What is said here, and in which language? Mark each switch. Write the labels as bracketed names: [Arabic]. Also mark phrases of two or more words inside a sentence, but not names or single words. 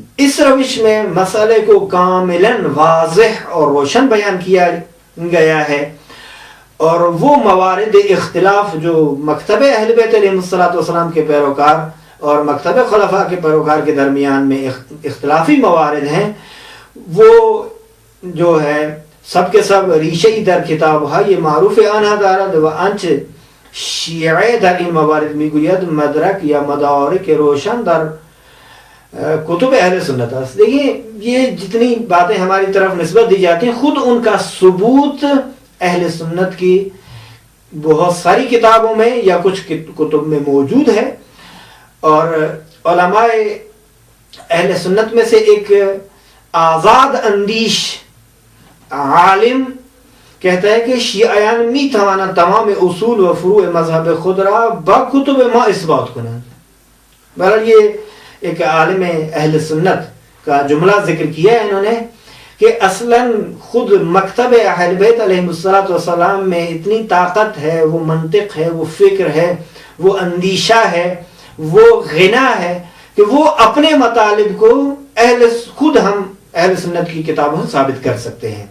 [Urdu] اس روش میں مسئلے کو کاملاً واضح اور روشن بیان کیا گیا ہے، اور وہ موارد اختلاف جو مکتب اہل بیت علیہ السلام کے پیروکار اور مکتب خلفاء کے پیروکار کے درمیان میں اختلافی موارد ہیں، وہ جو ہے سب کے سب [Persian] ریشه‌ای در کتاب های معروف آنها دارد و آنچه شیعه در این موارد میگوید مدرک یا مدارک روشن در کتب اہل سنت. [Urdu] دیکھیے یہ جتنی باتیں ہماری طرف نسبت دی جاتی ہیں خود ان کا ثبوت اہل سنت کی بہت ساری کتابوں میں یا کچھ کتب میں موجود ہے. اور علماء اہل سنت میں سے ایک آزاد اندیش عالم کہتا ہے کہ [Persian] شیعیان می توانا تمام اصول و فروع مذہب خود را با کتب ما اثبات کنند. [Urdu] بہرحال یہ ایک عالم اہل سنت کا جملہ ذکر کیا ہے انہوں نے کہ اصلاً خود مکتب اہل بیت علیہ السلام میں اتنی طاقت ہے، وہ منطق ہے، وہ فکر ہے، وہ اندیشہ ہے، وہ غنا ہے کہ وہ اپنے مطالب کو خود ہم اہل سنت کی کتابوں سے ثابت کر سکتے ہیں.